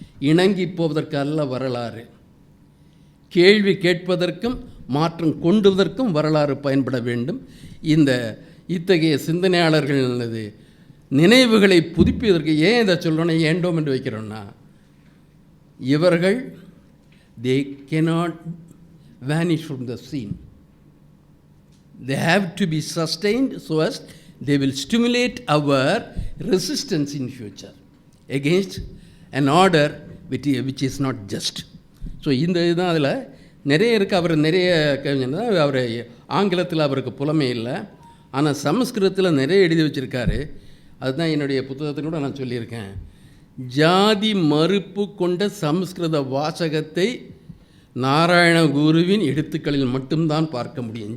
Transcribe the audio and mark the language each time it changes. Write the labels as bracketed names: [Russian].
[Tamil] இணங்கி போவதற்கல்ல வரலாறு, கேள்வி கேட்பதற்கும் மாற்றம் கொண்டுவதற்கும் வரலாறு பயன்பட வேண்டும். இத்தகைய சிந்தனையாளர்களது நினைவுகளை புதுப்பிப்பதற்கு ஏன் இதை சொல்லணும், ஏண்டோம் என்று வைக்கிறோன்னா, இவர்கள் [English] they cannot vanish from the scene. They have to be sustained so as they will stimulate our resistance in future against an order which is not just. [Tamil] So இந்த இதுதான் அதில் நிறைய இருக்குது. அவர் நிறைய கவிஞர், அவர் ஆங்கிலத்தில் அவருக்கு புலமை இல்லை, ஆனால் சமஸ்கிருதத்தில் நிறைய எழுதி வச்சுருக்காரு. அதுதான் என்னுடைய புத்தகத்தில் கூட நான் சொல்லியிருக்கேன். ஜாதி மறுப்பு கொண்ட சமஸ்கிருத வாசகத்தை நாராயணகுருவின் எழுத்துக்களில் மட்டும்தான் பார்க்க முடியும்.